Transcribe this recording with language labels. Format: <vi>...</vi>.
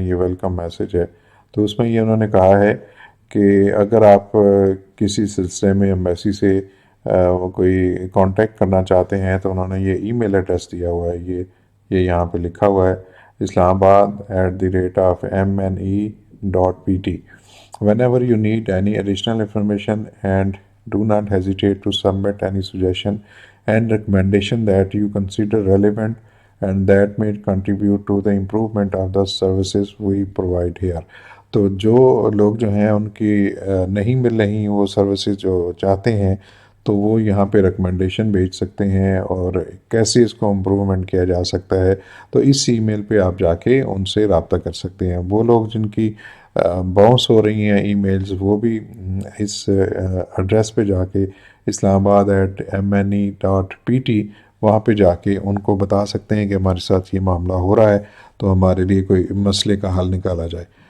<hi>ये welcome message है। तो उसमें ये उन्होंने कहा है कि अगर आप किसी सिलसिले में एम्बेसी से कोई कांटेक्ट करना चाहते हैं तो उन्होंने ये ईमेल एड्रेस दिया हुआ है। ये यहाँ पे लिखा हुआ है, islamabad@mne.pt।</hi> <en>Whenever you need any additional information, and do not hesitate to submit any suggestion and recommendation that you consider relevant and that may contribute to the improvement of the services we provide here।</en> <hi>तो जो लोग जो हैं उनकी नहीं मिल रही वो services जो चाहते हैं तो वो यहाँ पे रिकमेंडेशन भेज सकते हैं और कैसे इसको इम्प्रूवमेंट किया जा सकता है। तो इस ईमेल पे आप जाके उनसे रब्ता कर सकते हैं। वो लोग जिनकी बाउंस हो रही हैं ईमेल्स, वो भी इस एड्रेस पे जाके islamabad@mne.pt वहाँ पे जाके उनको बता सकते हैं कि हमारे साथ ये मामला हो रहा है, तो हमारे लिए कोई मसले का हल निकाला जाए।</hi>